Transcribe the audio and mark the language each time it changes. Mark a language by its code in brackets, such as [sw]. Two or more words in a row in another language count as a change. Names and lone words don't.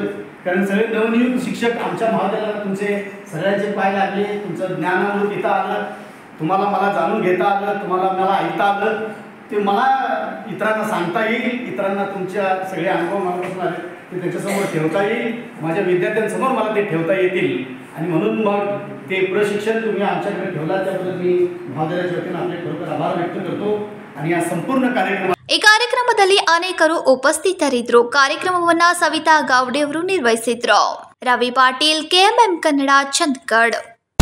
[mr] कारण सगळे नवनियुक्त शिक्षक आमच्या महाविद्यालयाला तुमचे सगळ्यांचे पाय लागले, तुमचं ज्ञानामृत इथं आलं, तुम्हाला मला जाणून घेता आलं, तुम्हाला मला ऐकता आलं, ते मला इतरांना सांगता येईल, इतरांना तुमच्या सगळे अनुभव मनापासून आले ते त्याच्यासमोर ठेवता येईल, माझ्या विद्यार्थ्यांसमोर मला ते ठेवता येतील आणि म्हणून मग ते प्रशिक्षण तुम्ही आमच्याकडे ठेवला त्याबद्दल मी महाविद्यालयाच्या वतीने आपले खरोखर आभार व्यक्त करतो। आणि या संपूर्ण ಕಾರ್ಯಕ್ರಮ [kn] ಈ ಕಾರ್ಯಕ್ರಮದಲ್ಲಿ ಅನೇಕರು ಉಪಸ್ಥಿತರಿದ್ದರು। ಕಾರ್ಯಕ್ರಮವನ್ನು ಸವಿತಾ ಗಾವಡೆ ಅವರು ನಿರ್ವಹಿಸಿದ್ರು। ರವಿ ಪಾಟೀಲ್, KMM ಕನ್ನಡ, ಚಂದಗಡ್।